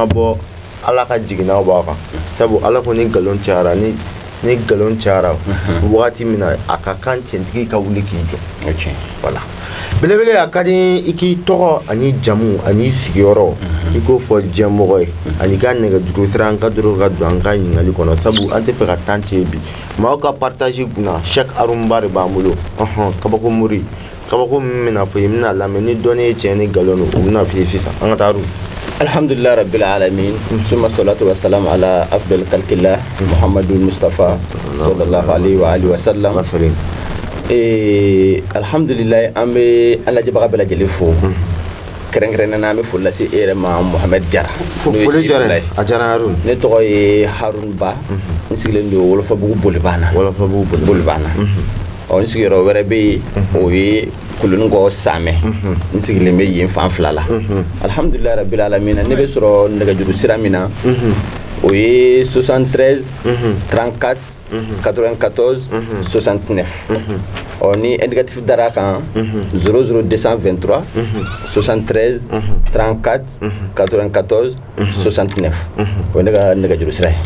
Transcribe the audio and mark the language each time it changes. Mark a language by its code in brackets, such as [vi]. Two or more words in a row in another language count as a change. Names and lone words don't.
[bm] bɔ Ala ka jiginnaw b'a kan sabu Ala ko ni nkalon cayara ni nkalon cayara wagati min na a ka kan cɛntigi ka wuli k'i jɔ voilà belebele a ka di i k'i tɔgɔ ani jamu ani sigiyɔrɔ i k'o fɔ diɲɛmɔgɔ ye ani ka nɛgɛjuru sira an ka dɔrɔn ka don an ka ɲininkali kɔnɔ sabu an tɛ fɛ ka temps cɛ bi maaw ka partage kunna Cheikh Aruna Ba de b'an bolo kabako muri kabako min bɛna fɔ i bɛna lamɛn ni dɔnni ye tiɲɛ ni nkalon don o bɛna f'i ye sisan an ka taa Aruna. [ar] الحمد لله رب العالمين. ثم الصلاة والسلام على أفضل خلق الله محمد المصطفى صلى الله عليه وعلى آله وسلم. [bm] Alhamdulillah an bɛ an lajɛbaga bɛɛ lajɛlen fo kɛrɛnkɛrɛnnen na an bɛ foli lase e yɛrɛ ma Mohamed Jara. Foli diyara a diyara Aruna. Ne tɔgɔ ye Aruna Ba n sigilen don Wolofabugu Bolibana. N sigiyɔrɔ wɛrɛ bɛ yen o ye Kolonkɔ Samɛ n sigilen bɛ yen fan fila la [ar] الحمد لله رب العالمين [bm] ne bɛ sɔrɔ nɛgɛjuru sira min na o ye 73 34 94 69 ni indicatif dara kan 00223 73 34 94 69 o ne ka nɛgɛjuru sira ye.